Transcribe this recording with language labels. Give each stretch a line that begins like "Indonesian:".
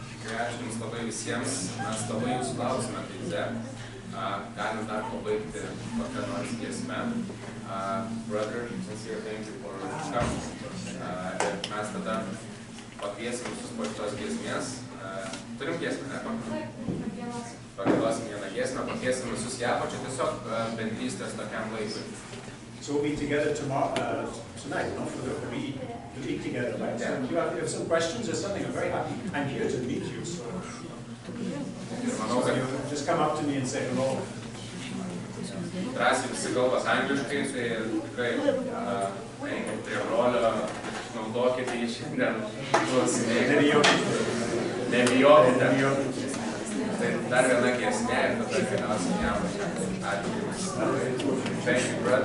Lithuanian: Ačiū Jums labai visiems, mes labai Jūsų klausime teize. Galim dar pabaigti kokią nors giesmę.
English: Brother, sincere thank you for coming.
Lithuanian: Ir mes tada pakviesim visus po šitos giesmės. Turim giesmę, ne? Pagilosim vieną giesmę, pakviesim visus ją pačią tiesiog bendrystės tokiam laikui.
English: So we'll be together tonight, no? We'll eat together, right? Yeah. So if you have some questions or something, I'm very happy. I'm here to meet you, so
Lithuanian: Ir manau, kad
English: just come up to me and say hello.
Lithuanian: drąsiai visi kalbas angliškai, tai tikrai eikit prie brolio, naudokite jį šiandien, klausinėkite, nebijokite. Tai dar viena giesmė ir tada galiausiai jam. Ačiū Jums.
English: Thank you, brother.